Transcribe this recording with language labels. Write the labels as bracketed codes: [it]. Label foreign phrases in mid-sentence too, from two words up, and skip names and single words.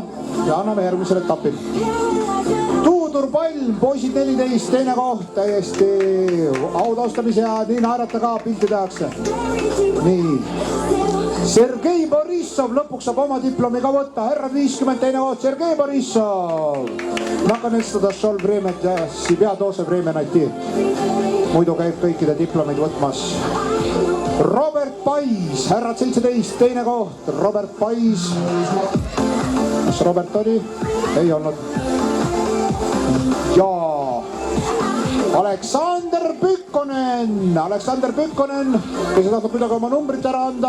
[et] Ja anname järgmisel etapil. Tuudur Palm, poisid 14, teine koht. Täiesti autaustamise ja nii naerata ka, pilti tehakse. Nii. Sergei Borissov lõpuks saab oma diplomi ka võtta. Herrad 50 teine koht, Sergei Borissov. [ru] Наконец-то дошел время для себя, тоже время найти. [et] Muidu käib kõikide diplomid võtmas. Robert Pais, härrad 17, teine koht. Robert Pais. Kas Robert oli? Ei olnud. Ja Aleksander Pükkonen, kes ei tahtnud midagi oma numbrit ära anda.